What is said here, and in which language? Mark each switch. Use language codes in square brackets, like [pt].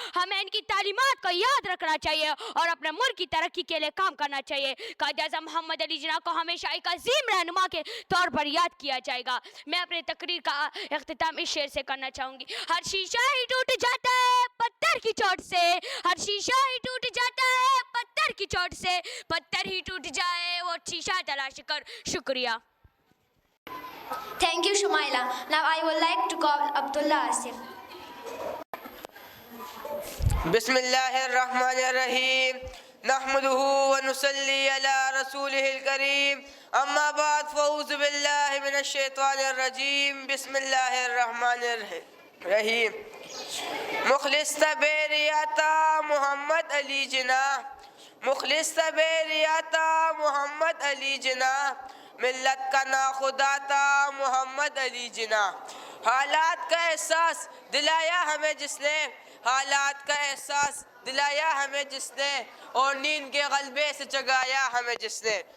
[ur] ہمیں ان کی تعلیمات کو یاد رکھنا چاہیے اور اپنے ملک کی ترقی کے لیے کام کرنا چاہیے۔ قائد اعظم محمد علی جناح کو ہمیشہ ایک عظیم رہنما کے طور پر یاد کیا جائے گا۔ میں اپنی تقریر کا اختتام اس شعر سے کرنا چاہوں گی۔ ہر شیشہ ہی ٹوٹ جاتا ہے پتھر کی چوٹ سے، ہر شیشہ ہی ٹوٹ جاتا ہے پتھر کی چوٹ سے، پتھر ہی ٹوٹ جائے وہ شیشہ تلاش کر۔ شکریہ۔ [en] Thank you, Shumaila. Now, I would like to call Abdullah Asif. [ar] بسم اللہ الرحمن الرحیم، نحمده ونصلی علی رسولہ الکریم، اما بعد فاعوذ باللہ من الشیطان الرجیم، بسم اللہ الرحمن الرحیم۔ [ur] مخلص تبیریاتا محمد علی جناح، مخلص تبیریاتا محمد علی جناح، ملت کا ناخدا تھا محمد علی جناح۔ حالات کا احساس دلایا ہمیں جس نے، حالات کا احساس دلایا ہمیں جس نے، اور نیند کے غلبے سے جگایا ہمیں جس نے۔